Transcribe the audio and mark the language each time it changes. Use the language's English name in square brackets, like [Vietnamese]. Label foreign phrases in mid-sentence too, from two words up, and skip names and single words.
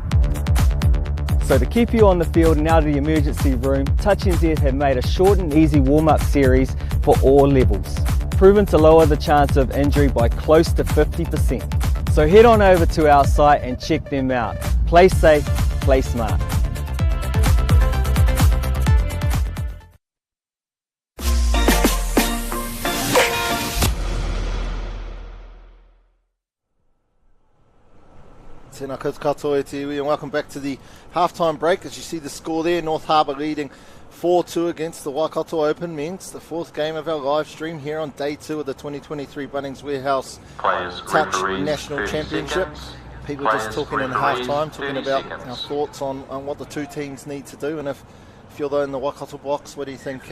[English] So to keep you on the field and out of the emergency room, Touch NZ have made a short and easy warm-up series for all levels, proven to lower the chance of injury by close to 50%. So head on over to our site and check them out. Play safe, play smart. [Māori] Tēnā koutou katoa te iwi, [English] and welcome back to the half-time break. As you see the score there, North Harbour leading 4-2 against the Waikato Open men's, the fourth game of our live stream here on day 2 of the 2023 Bunnings Warehouse Touch National Championship. People just talking in half-time, talking about our thoughts on what the two teams need to do, and if you're in the Waikato box, what do you think?